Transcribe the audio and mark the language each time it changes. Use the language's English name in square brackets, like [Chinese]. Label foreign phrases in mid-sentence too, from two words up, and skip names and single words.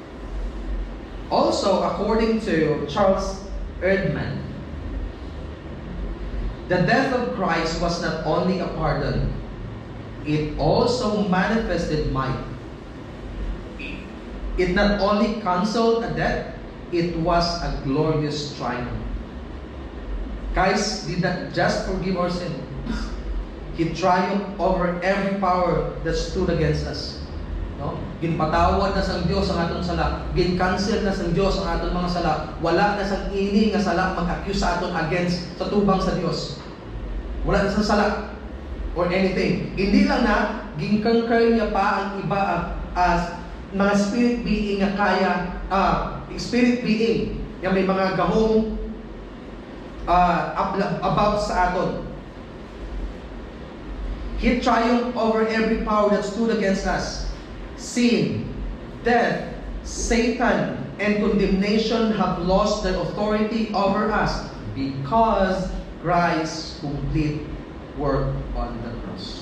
[English] Also, according to Charles Erdman, the death of Christ was not only a pardon, it also manifested might. It not only canceled a death, it was a glorious triumph. Christ did not just forgive our sins. He triumphed over every power that stood against us. No? [Hiligaynon] Ginpatawad na sang Dios ang aton sala. Gin-cancel na sang Dios ang aton mga sala. Wala na sang ini nga sala mag-accuse sa aton against sa tubang sa Dios. Wala na sang sala [English] or anything. [Hiligaynon] Hindi lang na gin-conquer niya pa ang iba as mga [English] spirit being [Hiligaynon] nga kaya [English] spirit being [Hiligaynon] nga may mga gahong above sa aton. [English] He triumphed over every power that stood against us. Sin, death, Satan, and condemnation have lost their authority over us because Christ's complete work on the cross.